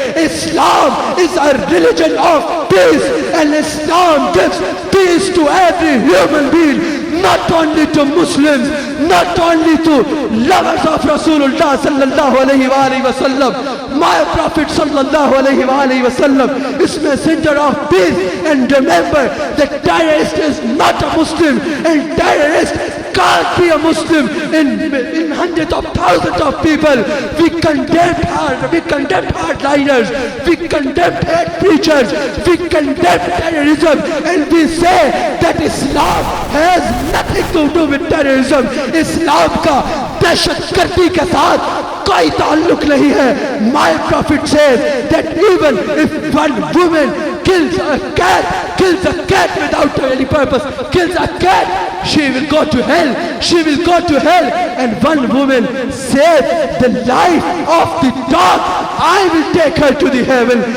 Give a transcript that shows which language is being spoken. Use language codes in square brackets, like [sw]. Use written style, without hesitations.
[en] Islam is a religion of peace and Islam gives peace to every human being, not only to Muslims, not only to lovers of Rasulullah sallallahu alaihi wasallam. My Prophet sallallahu alaihi wasallam is messenger of peace. And remember that terrorist is not a Muslim, and terrorist can't be a Muslim. In hundreds of thousands of people, we condemn hardliners, we condemn hate preachers, we condemn terrorism, and we say that Islam has nothing to do with terrorism. [ur] इस्लाम का दहशतगर्दी के साथ कोई ताल्लुक नहीं है। [en] My Prophet says that even if one woman kills a cat without any purpose, kills a cat, she will go to hell. She will go to hell. And one woman saved the life of the dog, I will take her to the heaven.